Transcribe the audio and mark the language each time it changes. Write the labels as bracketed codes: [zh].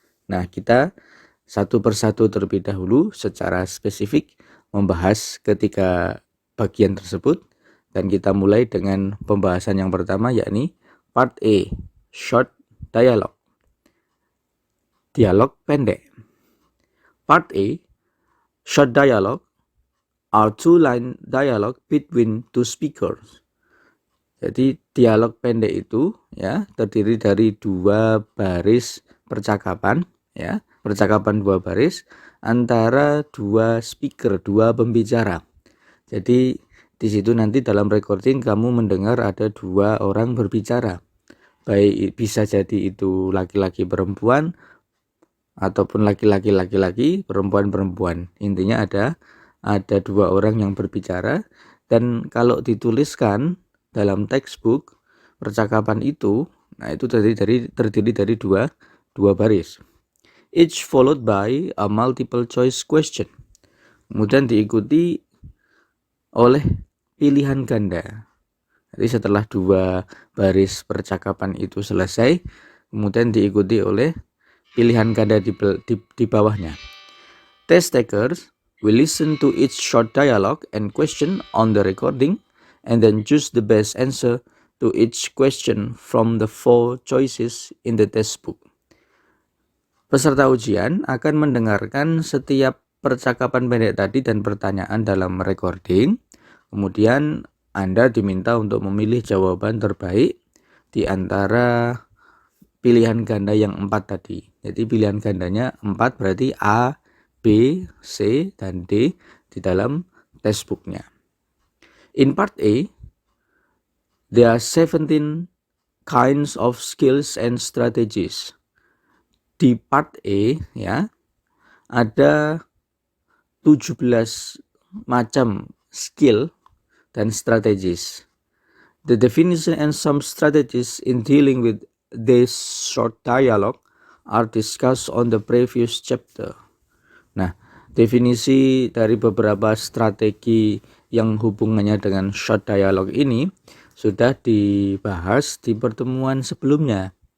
[id] Nah, kita satu persatu terlebih dahulu secara spesifik membahas ketiga bagian tersebut, dan kita mulai dengan pembahasan yang pertama, yakni part A, short dialogue. Dialog pendek. [en] Part A, short dialogue are two-line dialogue between two speakers. [id] Jadi dialog pendek itu ya terdiri dari 2 baris percakapan, ya, percakapan 2 baris antara 2 speaker, 2 pembicara. Jadi di situ nanti dalam recording kamu mendengar ada 2 orang berbicara. Baik bisa jadi itu laki-laki perempuan ataupun laki-laki, perempuan. Intinya ada 2 orang yang berbicara, dan kalau dituliskan dalam textbook percakapan itu, nah itu terdiri dari dua baris. [en] Each followed by a multiple choice question. [id] Kemudian diikuti oleh pilihan ganda. Jadi setelah 2 baris percakapan itu selesai, kemudian diikuti oleh pilihan ganda di bawahnya. [en] Test takers will listen to each short dialogue and question on the recording and then choose the best answer to each question from the 4 choices in the textbook. [id] Peserta ujian akan mendengarkan setiap percakapan pendek tadi dan pertanyaan dalam recording. Kemudian Anda diminta untuk memilih jawaban terbaik di antara pilihan ganda yang 4 tadi. Jadi pilihan gandanya 4 berarti A, B, C, dan D di dalam textbooknya. [en] In part A, there are 17 kinds of skills and strategies. [id] Di part A ya, ada 17 macam skill dan strategies. [en] The definition and some strategies in dealing with this short dialogue are discussed on the previous chapter. [id] Nah, definisi dari beberapa strategi yang hubungannya dengan short dialogue ini sudah dibahas di pertemuan sebelumnya.